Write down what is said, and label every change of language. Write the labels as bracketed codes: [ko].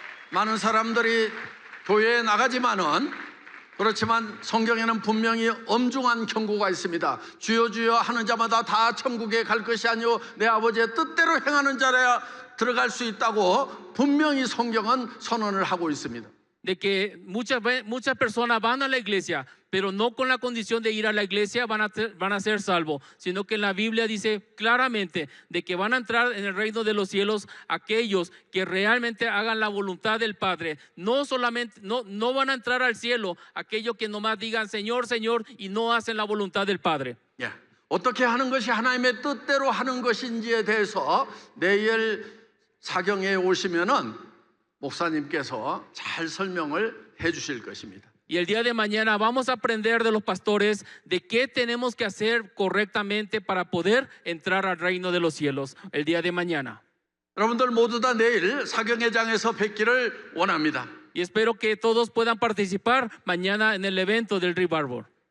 [ko] 많은 사람들이 교회에 나가지만은 그렇지만 성경에는 분명히 엄중한 경고가 있습니다. 주여 주여 하는 자마다 다 천국에 갈 것이 아니요 내 아버지의 뜻대로 행하는 자라야 들어갈 수 있다고 분명히 성경은 선언을 하고 있습니다. [es] De que muchas personas van a la iglesia, pero no con la condición de ir a la iglesia van a ser salvos, sino que la Biblia dice claramente de que van a entrar en el reino de los cielos aquellos que realmente hagan la voluntad del Padre. No solamente, no van a entrar al cielo aquellos que nomás digan Señor, Señor y no hacen la voluntad del Padre. [ko] 예, 어떻게 하는 것이 하나님의 뜻대로 하는 것인지에 대해서 내일 사경에 오시면은 목사님께서 잘 설명을 해 주실 것입니다. [es] Y el día de mañana vamos a aprender de los pastores de qué tenemos que hacer correctamente para poder entrar al reino de los cielos el día de mañana. [ko] 여러분들 모두 다 내일 사경회장에서 뵙기를 원합니다. [es] Y espero que todos puedan participar mañana en el evento del Revival.